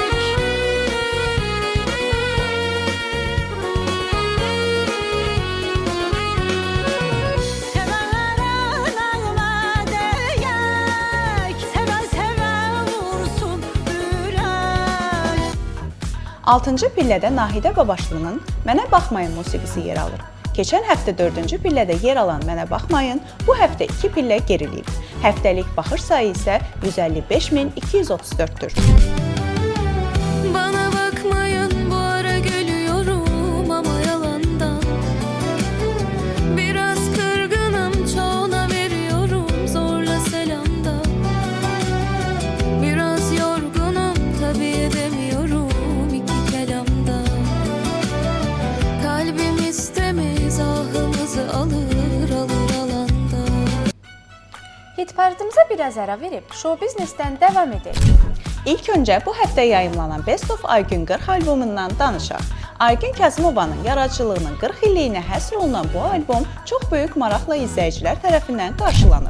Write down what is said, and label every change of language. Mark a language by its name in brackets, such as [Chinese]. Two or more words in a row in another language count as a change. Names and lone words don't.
[Azerbaijani] Sevənlərə nəğmə deyək, sevə-sevə vursun ürək. 6-cı pillədə Nahidə Babaşlının Mənə Baxmayın musiqisi yer alır. Keçən həftə 4-cü pillədə yer alan Mənə Baxmayın bu həftə 2 pillə geriləyib. Həftəlik baxış sayı isə 155.234-dür. [Turkish] Bana bakmayın, bu ara gülüyorum ama yalandan. Biraz kırgınım, çoğuna veriyorum zorla selamda. Biraz yorgunum, tabii edemiyorum iki kelamda. Kalbim istemez, ahımızı alır alır alanda. [Azerbaijani] Hit paradımıza biraz ara verib, show biznesdən davam edək. İlk öncə bu həftə yayımlanan Best of Aygün 40 albomundan danışaq. Aygün Kazımovanın yaradıcılığının 40 illiyinə həsr olunan bu albom çox böyük maraqla izləyicilər tərəfindən qarşılanıb.